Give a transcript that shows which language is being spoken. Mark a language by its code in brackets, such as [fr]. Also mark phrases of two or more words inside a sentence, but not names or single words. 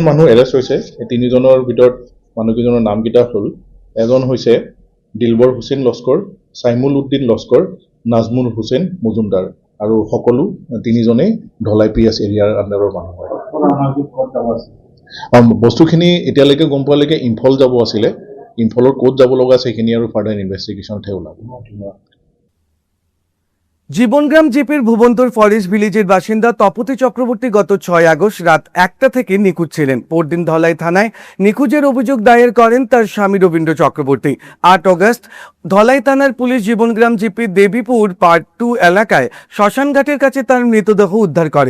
[as] এই 3জনৰ ভিতৰত মানুহকেইজনৰ নামকেইটা হ'ল, এজন হৈছে দিলবৰ হুছেইন লস্কৰ, চাইমুল উদ্দিন লস্কৰ, নাজমুল হুছেইন মজুমদাৰ, আৰু সকলো তিনিজনেই ধলাই [en] PS areaৰ underৰ [as] মানুহ হয়। বস্তুখিনি এতিয়ালৈকে গম পোৱালৈকে ইম্ফল যাব আছিলে, ইম্ফলৰ ক'ত যাব লগা আছে সেইখিনি আৰু [en] further investigationতহে [as] ওলাব। [bn] জীবনগ্রাম জিপির ভুবন্তর ফরেস্ট ভিলেজের বাসিন্দা তপতি চক্রবর্তী গত 6 আগস্ট রাত 1টা থেকে নিখোঁজ ছিলেন। পরদিন ধলাই থানায় নিখোঁজের অভিযোগ দায়ের করেন তার স্বামী রবীন্দ্র চক্রবর্তী। 8 আগস্ট ধলাই থানার পুলিশ জীবনগ্রাম জিপির দেবীপুর পার্ট 2 এলাকায় শ্মশানঘাটের কাছে তার মৃতদেহ উদ্ধার করে।